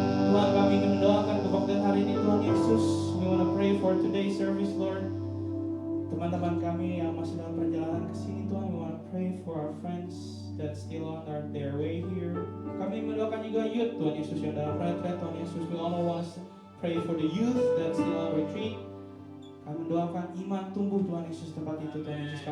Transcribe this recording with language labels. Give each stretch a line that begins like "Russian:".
Indonesian: Tuhan, kami ingin mendoakan kebaktian hari ini Tuhan Yesus.
English: We want to pray for today's service Lord.
Indonesian: Teman-teman kami yang masih dalam perjalanan ke sini Tuhan,
English: we want to pray for our friends that still on their way here.
Indonesian: Kami mendoakan juga youth Tuhan Yesus yang dalam retreat Tuhan Yesus.
English: We all want to pray for the youth that still on retreat.
Indonesian: Kami mendoakan iman tumbuh Tuhan Yesus tempat itu Tuhan Yesus.